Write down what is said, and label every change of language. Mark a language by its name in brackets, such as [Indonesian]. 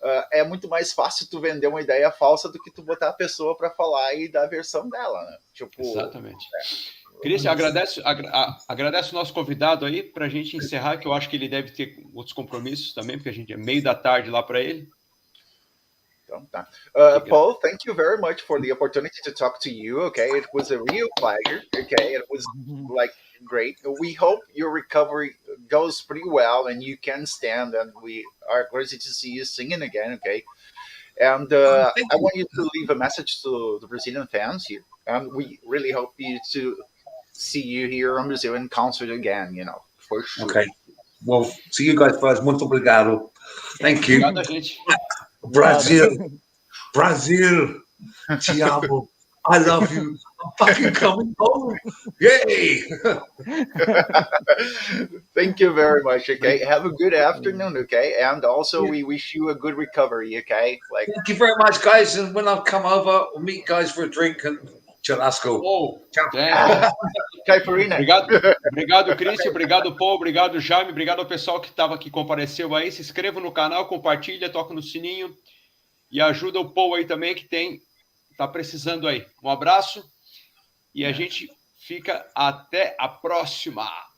[Portuguese] É muito mais fácil tu vender uma ideia falsa do que tu botar a pessoa para falar e dar a versão dela, né? Tipo, exatamente. Cristian, agradece o nosso convidado aí para a gente encerrar, que eu acho que ele deve ter outros compromissos também, porque a gente é meio da tarde lá para ele. Então, tá. [English] Paul, thank you very much for the opportunity to talk to you. Okay, it was a real pleasure. Okay, it was like great. We hope your recovery goes pretty well and you can stand, and we are crazy to see you singing again. Okay, and I want you to leave a message to the Brazilian fans here, and we really hope you to see you here in Brazil in concert again, for sure. Okay. Well, to you guys first, [Portuguese] muito obrigado. [English] Thank you. [Portuguese] Obrigado, gente. Brazil, te amo. [English] I love you. I'm fucking coming home. Yay! Thank you very much. Okay, have a good afternoon. Okay, and also we wish you a good recovery. Okay, thank you very much, guys. And when I come over, we'll meet guys for a drink and [Portuguese] Churrasco. Paul, Tchau. Caipirinha. obrigado, Christian, obrigado, Paul, obrigado, Jaime, obrigado ao pessoal que estava aqui, compareceu aí. Se inscreva no canal, compartilha, toca no sininho e ajuda o Paul aí também, que tá precisando aí. Um abraço e a gente fica até a próxima.